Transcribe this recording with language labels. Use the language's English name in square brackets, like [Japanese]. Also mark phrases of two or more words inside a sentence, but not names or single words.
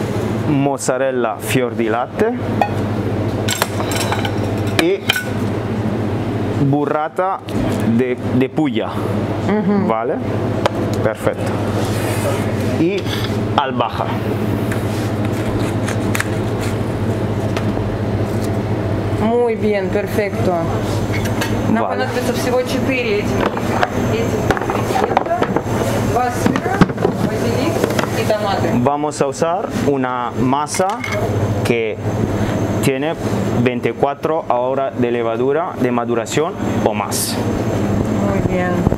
[Spanish] Mozzarella fior di latte y burrata de puya. ¿Vale? Perfecto. Y albahaca. Muy bien, perfecto. [Russian] Нам [Spanish] Vale. [Russian] понадобится всего 4 этих ингредиента. 2 сыра, базилик и томаты. [Spanish] Vamos a usar una masa que tiene 24 horas de levadura de maduración o más. Muy bien.